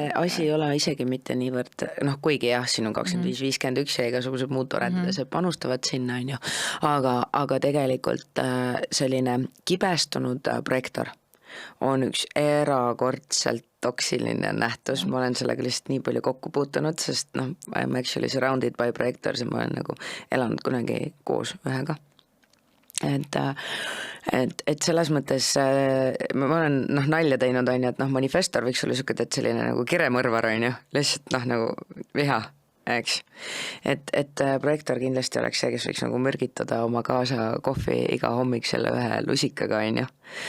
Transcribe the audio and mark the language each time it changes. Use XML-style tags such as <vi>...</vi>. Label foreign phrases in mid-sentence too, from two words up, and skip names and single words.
<et>Asi ei ole isegi mitte niivõrd, kuigi jah, siin on 25-51 ja igasugused muud toredad asjad panustavad sinna, on ju, aga tegelikult selline kibestunud projektor on üks erakordselt toksiline nähtus, ma olen sellega lihtsalt nii palju kokku puutunud, sest</et> <en>I am actually surrounded by projektors</en> <et>ja ma olen nagu elanud kunagi koos ühega. Et selles mõttes ma olen nalja teinud, on ju, et manifestor võiks olla siuke, et selline nagu kiremõrvar, on ju, lihtsalt nagu viha, eks. Et projektor kindlasti oleks see, kes võiks nagu mürgitada oma kaasa kohvi iga hommik selle ühe lusikaga, on ju.</et>